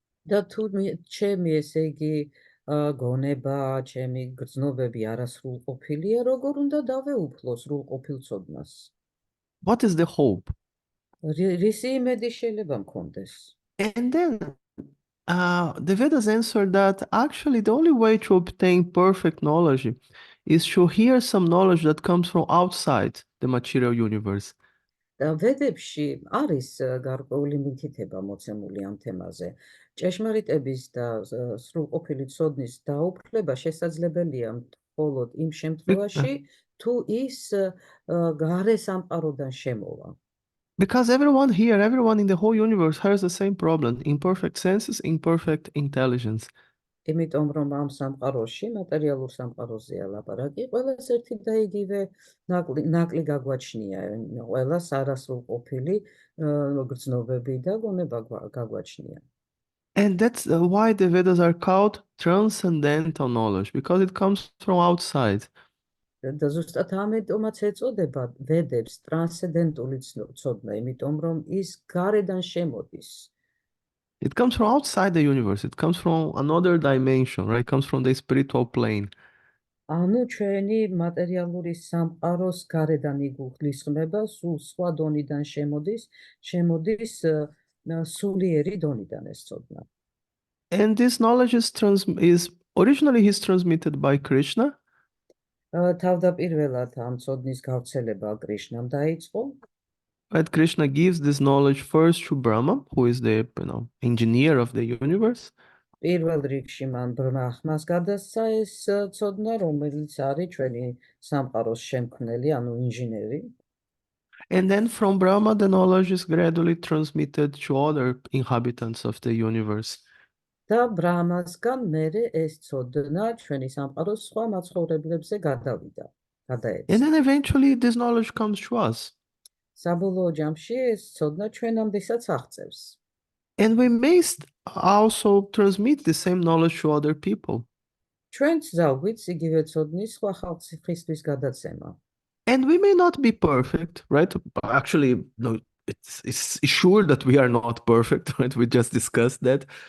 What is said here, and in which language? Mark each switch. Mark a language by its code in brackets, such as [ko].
[ka] და თუ ჩემი ესე იგი გონება, ჩემი გრძნობები არასრულყოფილია, როგორ უნდა დავეუფლო სრულყოფილწოდნას? [en] What is the hope? [ka] რისი იმედი შეიძლება მქონდეს? [en] And then the Vedas answer that actually the only way to obtain perfect knowledge is to hear some knowledge that comes from outside the material universe. [ka] და ვედებში არის გარკვეული მითითება მოცემული ამ თემაზე. ჭეშმარიტების და სრულყოფილი ცოდნის დაუფლება შესაძლებელია მხოლოდ იმ შემთხვევაში, თუ ის გარე სამყაროდან შემოვა. [en] Because everyone here, everyone in the whole universe has the same problem: imperfect senses, imperfect intelligence. [ka] იმიტომ რომ ამ სამყაროში, მატერიალურ სამყაროზეა ლაპარაკი, ყველას ერთი და იგივე ნაკლი გაგვაჩნია, ყველას არასრულყოფილი გრძნობები და გონება გაგვაჩნია. [en] And that's why the Vedas are called transcendental knowledge, because it comes from outside. [ka] და ზუსტად ამიტომაც ეწოდება ვედებს ტრანსცენდენტული ცოდნა, იმიტომ რომ ის გარედან შემოდის. [en] It comes from outside the universe. It comes from another dimension, right? It comes from the spiritual plane. [ka] ანუ ჩვენი მატერიალური სამყაროს გარედან იგულისხმება, სულ სხვა დონიდან შემოდის სულიერი დონიდან ეს ცოდნა. [en] And this knowledge is originally transmitted by Krishna. [ka] თავდაპირველად ამ ცოდნის გავრცელება კრიშნამ დაიწყო. [en] Right? Krishna gives this knowledge first to Brahma, who is the engineer of the universe. [ka] პირველ რიგში მან ბრაჰმას გადასცა ეს ცოდნა, რომელიც არის ჩვენი სამყაროს შემქმნელი, ანუ ინჟინერი. [en] And then from Brahma, the knowledge is gradually transmitted to other inhabitants of the universe. [ka] და ბრაჰმასგან მერე ეს ცოდნა ჩვენი სამყაროს სხვა მაცხოვრებლებზე გადაეცა. [en] And then eventually this knowledge comes to us. [ka] საბოლოო ჯამში ეს ცოდნა ჩვენამდესაც აღწევს. [en] And we may also transmit the same knowledge to other people. [ka] ჩვენც ზავგვით იგივე ცოდნის სხვა ხალხისთვის გადაცემა. [en] And we may not be perfect, right? Actually, no, it's sure that we are not perfect, right? We just discussed that.